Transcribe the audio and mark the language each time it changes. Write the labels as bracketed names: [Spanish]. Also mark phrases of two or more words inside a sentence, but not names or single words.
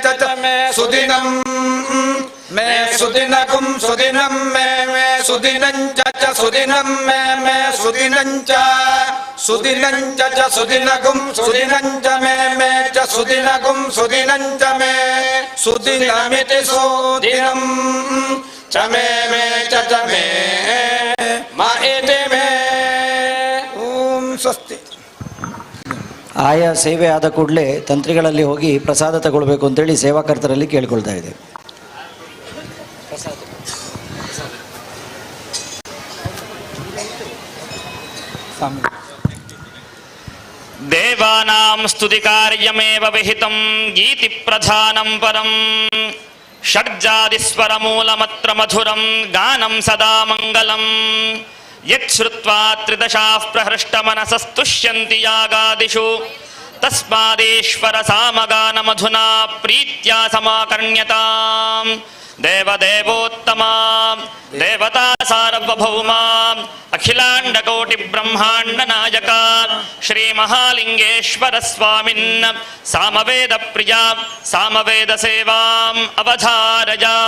[Sanskrit] मे सुदिनं मे सुदिनगुं सुदिनं मे सुदिनं च सुदिनं मे सुदिनं च सुदिनं च सुदिनगुं सुदिनं च मे च सुदिनगुं सुदिनं च मे सुदिनमिति सुदिनं च मे च मे मा एते मे ಓಂ ಸ್ವಸ್ತಿ. [Kannada] ಆಯಾ ಸೇವೆ ಆದ ಕೂಡಲೇ ತಂತ್ರಿಗಳಲ್ಲಿ ಹೋಗಿ ಪ್ರಸಾದ ತಗೊಳ್ಬೇಕು ಅಂತೇಳಿ ಸೇವಾಕರ್ತರಲ್ಲಿ ಕೇಳ್ಕೊಳ್ತಾ ಇದೆ. [Sanskrit] ದೇವಾನಾಂ ಸ್ತುತಿ ಕಾರ್ಯಮೇವ ವಿಹಿತಂ ಗೀತಿ ಪ್ರಧಾನಂ ಪರಂ ಷಡ್ಜಾದಿಸ್ವರ ಮೂಲಮತ್ರ ಮಧುರಂ ಗಾನಂ ಸದಾ ಮಂಗಲಂ ಯಚ್ಛ್ರುತ್ವಾ ತ್ರಿದಶಾಃ ಪ್ರಹೃಷ್ಟಮನಸಸ್ತುಷ್ಯಂತಿ ಯಾಗಾದಿಷು ತಸ್ಮಾದೇಶ್ವರ ಸಾಮಗಾನಮಧುನಾ ಪ್ರೀತ್ಯಾ ಸಮಾಕರ್ಣ್ಯತಾಂ ದೇವದೇವೋತ್ತಮ ದೇವತಾ ಸಾರ್ವಭೌಮ ಅಖಿಲಾಂಡಕೋಟಿ ಬ್ರಹ್ಮಾಂಡ ನಾಯಕ ಶ್ರೀ ಮಹಾಲಿಂಗೇಶ್ವರ ಸ್ವಾಮಿನ್ ಸಾಮವೇದ ಪ್ರಿಯ ಸಾಮವೇದ ಸೇವಾಂ ಅವಧಾರಯ.